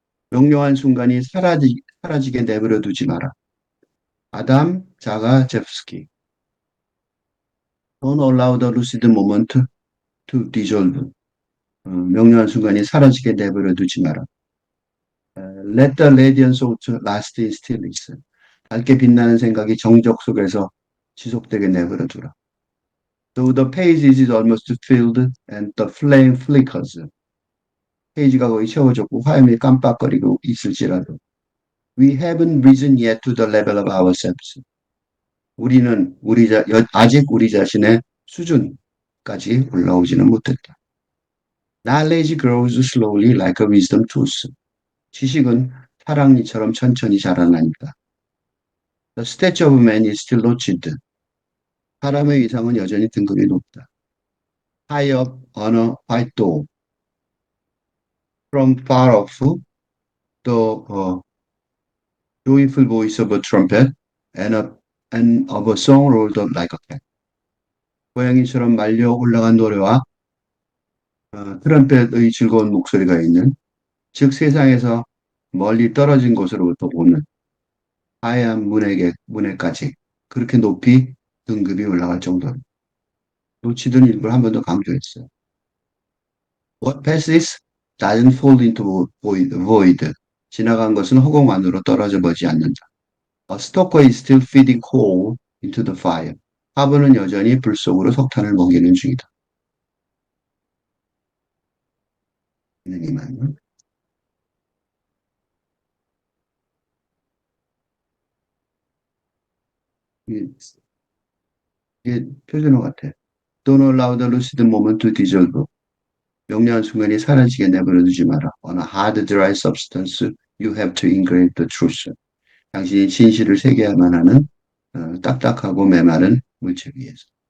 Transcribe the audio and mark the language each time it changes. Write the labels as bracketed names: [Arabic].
[Korean] 명료한 순간이 사라지게 내버려 두지 마라. [English] 아담 자가제프스키. Don't allow the lucid moment to dissolve. [Korean] 명료한 순간이 사라지게 내버려 두지 마라. [English] Let the radiance of last in stillness. [Korean] 밝게 빛나는 생각이 정적 속에서 지속되게 내버려 두라. [English] Though the page is almost filled and the flame flickers. [Korean] 페이지가 거의 채워졌고 화염이 깜빡거리고 있을지라도 [English] We haven't risen yet to the level of ourselves. [Korean] 우리는 아직 우리 자신의 수준까지 올라오지는 못했다. [English] Knowledge grows slowly like a wisdom tooth. [Korean] 지식은 사랑니처럼 천천히 자라나니까. [English] The stature of man is still notched. [Korean] 사람의 위상은 여전히 등급이 높다. [English] High up on a white door. From far off, the joyful voice of a trumpet and of a song rolled up like a cat. [Korean] 고양이처럼 말려 올라간 노래와 트럼펫의 즐거운 목소리가 있는 즉 세상에서 멀리 떨어진 곳으로부터 오는 하얀 문에까지 그렇게 높이 등급이 올라갈 정도로 놓치던 일부를 한 번 더 강조했어요. [English] What passes doesn't fall into void. [Korean] 지나간 것은 허공 안으로 떨어져 버지 않는다. [English] A stalker is still feeding coal into the fire. [Korean] 화분은 여전히 불 속으로 석탄을 먹이는 중이다. 이만. 이게, 이게 표준어 같아. [English] Don't allow the lucid moment to dissolve. [Korean] 명료한 순간이 사라지게 내버려 두지 마라. [English] On a hard, dry substance You have to engrave the truth. [Korean] 당신이 진실을 새겨야만 하는 딱딱하고 메마른 물체 위에서.